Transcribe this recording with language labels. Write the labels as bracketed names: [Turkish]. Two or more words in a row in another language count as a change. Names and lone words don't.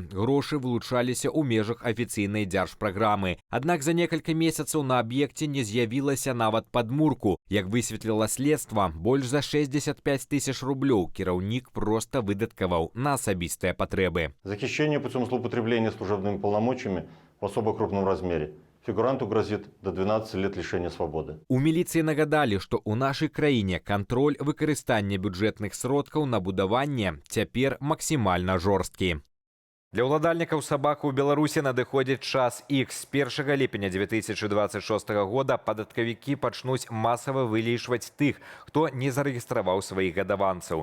[Belarusian] Грошы вылучаліся ў межах афіцыйнай дзяржпраграмы. Аднак за некалькі месяцаў на аб'екце не з'явілася нават падмурку. Як высветліла следства, больш за 65 тысяч рублёў кіраўнік проста выдаткаваў на асабістыя патрэбы. [Russian] Захищение путем злоупотребления служебными полномочиями в особо крупном размере. Фигуранту грозит до 12 лет лишения свободы. [Belarusian] У міліцыі нагадалі, што ў нашай краіне кантроль выкарыстання бюджэтных сродкаў на будаванне цяпер максімальна жорсткі. Для ўладальнікаў сабак у Беларусі надыходзіць час X. З 1 ліпеня 2026 года падаткавікі пачнуць масава вылічваць тых, хто не зарэгістраваў сваіх гадаванцаў.